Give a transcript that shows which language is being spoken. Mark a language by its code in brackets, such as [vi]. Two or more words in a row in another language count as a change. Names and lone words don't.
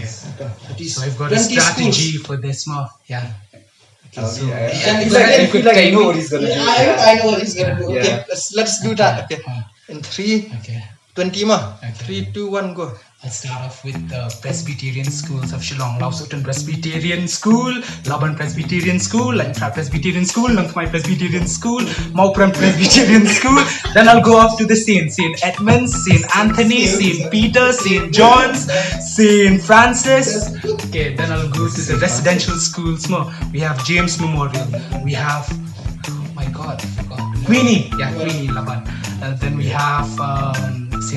[en] 30. So I've got a 20 strategy schools. for this more. Yeah. I feel Yeah, like I know what he's gonna do. I know what he's gonna do. Okay, Yeah. let's do that. Okay. In 3, Okay. 20 ma. Okay. 3, 2, 1, go. I'll start off with the Presbyterian schools of Shillong. Lau Sutan Presbyterian School, Laban Presbyterian School, Langtra Presbyterian School, Langkamai Presbyterian School, Maupram Presbyterian School. Then I'll go off to the St. Edmunds, St. Anthony, St. Peter, St. John's, St. Francis. Okay, then I'll go to the residential schools more. We have James Memorial. We have, oh my god, I forgot. Queenie. Yeah, Queenie, Laban. Then we have St.